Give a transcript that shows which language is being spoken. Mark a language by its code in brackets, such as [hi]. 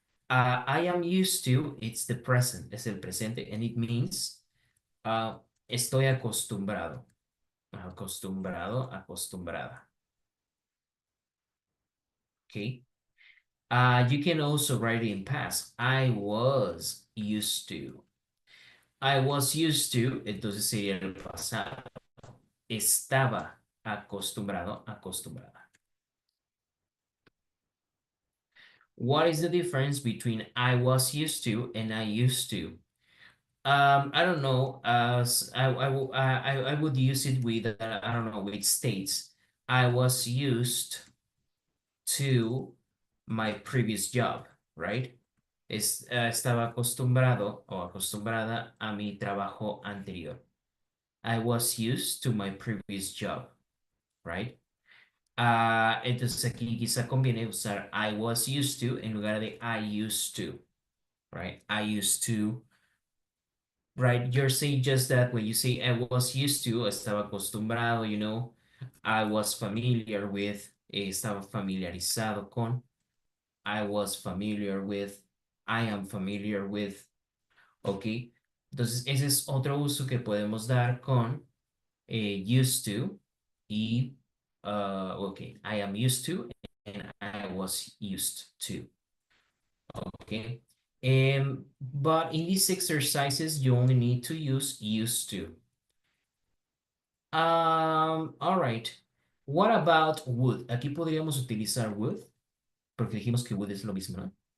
[en] I am used to, it's the present, [es] es el presente, [en] and it means [es] estoy acostumbrado. Acostumbrado, acostumbrada. [en] Okay. You can also write it in past. I was used to. I was used to, [es] entonces sería el pasado. Estaba acostumbrado, acostumbrada. [en] What is the difference between I was used to and I used to? I don't know. I would use it with I don't know with states. I was used to my previous job, right? [es] Estaba acostumbrado o acostumbrada a mi trabajo anterior. [en] I was used to my previous job, right? [es] Entonces aquí quizá conviene usar [en] I was used to [es] en lugar de [en] I used to, right? I used to, right? You're saying just that when you say I was used to, [es] estaba acostumbrado, [en] you know, I was familiar with, [es] estaba familiarizado con, [en] I was familiar with, I am familiar with, ¿ok? [es] Entonces, ese es otro uso que podemos dar con [en] used to y, ok, I am used to and I was used to, okay? But in these exercises, you only need to use used to. All right. What about would? [es] Aquí podríamos utilizar would, porque dijimos que would es lo mismo, ¿no?